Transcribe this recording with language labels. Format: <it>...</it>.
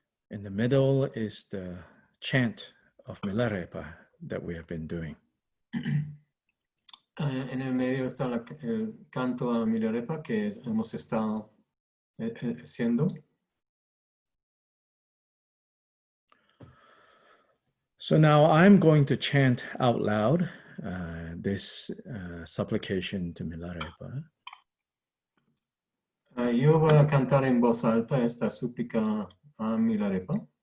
<en>In the middle is the chant of Milarepa that we have been doing.</en> <es>En el medio está el canto a Milarepa que hemos estado haciendo.</es> <en>So now I'm going to chant out loud this supplication to Milarepa.</en> <es>Yo voy a cantar en voz alta esta súplica a Milarepa.</es>